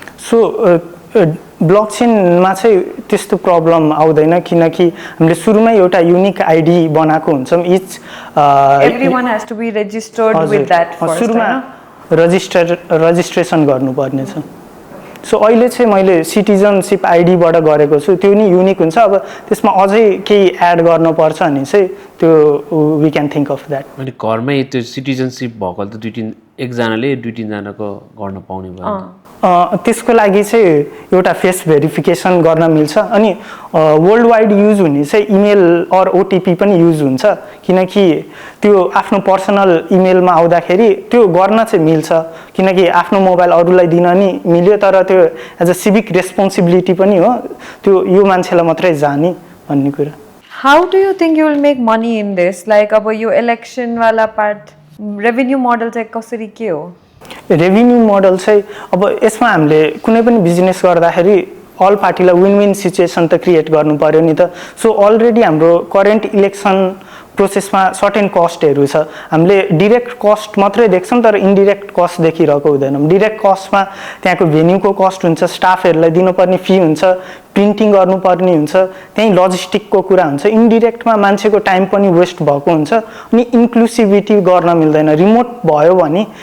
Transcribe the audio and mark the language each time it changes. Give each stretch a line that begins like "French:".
Nepali: so ब्लकचेनमा चाहिँ त्यस्तो problem आउँदैन किनकि हामीले सुरुमै एउटा युनिक आइडी बनाएको हुन्छौँ each
English: everyone has to be registered with that first
Nepali: सुरुमा रजिस्ट्रेसन गर्नुपर्ने छ सो अहिले चाहिँ मैले सिटिजनसिप आइडीबाट गरेको छु त्यो नि युनिक हुन्छ अब त्यसमा अझै केही एड गर्नुपर्छ भने चाहिँ त्यो
English: we can think of that
Nepali: अनि घरमै त्यो सिटिजनसिप भएको त एकजनाले 2-3जनाको गर्न पाउने भयो त्यसको लागि चाहिँ एउटा फेस भेरिफिकेसन गर्न मिल्छ अनि वर्ल्ड वाइड युज हुने चाहिँ इमेल अर ओटिपी पनि युज हुन्छ किनकि त्यो आफ्नो पर्सनल इमेलमा आउँदाखेरि त्यो गर्न चाहिँ मिल्छ किनकि आफ्नो मोबाइल अरूलाई दिन नि मिल्यो तर त्यो एज अ सिभिक रेस्पोन्सिबिलिटी पनि हो त्यो यो मान्छेलाई मात्रै जाने भन्ने कुरा
English: how do you think you will make money in this like
Nepali: अब यो इलेक्सनवाला पार्ट रेभेन्यू मोडल चाहिँ कसरी के हो रेभेन्यू मोडल चाहिँ अब यसमा हामीले कुनै पनि बिजनेस गर्दाखेरि अल पार्टीलाई विन विन सिचुएसन त क्रिएट गर्नु पर्यो नि त सो अलरेडी हाम्रो करेन्ट इलेक्सन प्रोसेसमा सर्टेन कस्टहरू छ हामीले डिरेक्ट कस्ट मात्रै देख्छौँ तर इन्डिरेक्ट कस्ट देखिरहेको हुँदैनौँ डिरेक्ट कस्टमा त्यहाँको भेन्यूको कस्ट हुन्छ स्टाफहरूलाई दिनुपर्ने फी हुन्छ प्रिन्टिङ गर्नुपर्ने हुन्छ त्यहीँ लजिस्टिकको कुरा हुन्छ इन्डिरेक्टमा मान्छेको टाइम पनि वेस्ट भएको हुन्छ अनि इन्क्लुसिभिटी गर्न मिल्दैन रिमोट भयो भने